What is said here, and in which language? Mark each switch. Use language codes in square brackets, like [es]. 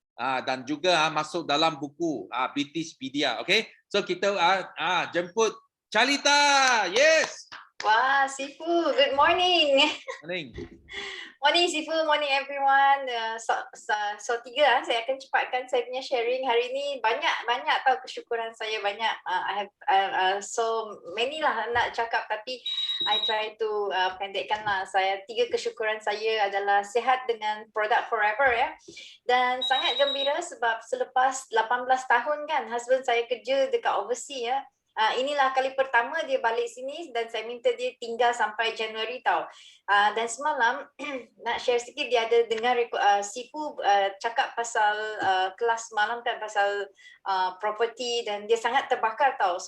[ms] Dan juga masuk dalam buku Britishpedia. [en] Okay, so [ms] kita jemput Charlita. [en] Yes. Wah, Sifu, good morning. Morning Sifu, morning everyone. [ms] So tiga saya akan cepatkan saya punya sharing hari ini. Banyak tahu kesyukuran saya banyak. [en] I have so many [ms] lah nak cakap tapi [en] I try to [ms] pendekkan lah. Tiga kesyukuran saya adalah sihat dengan produk Forever ya. Dan sangat gembira sebab selepas 18 tahun kan husband saya kerja dekat overseas ya. Inilah kali pertama dia balik sini dan saya minta dia tinggal sampai Januari tau. Dan semalam nak share sikit, dia ada dengar Sifu cakap pasal kelas malam kan pasal property dan dia sangat terbakar tau.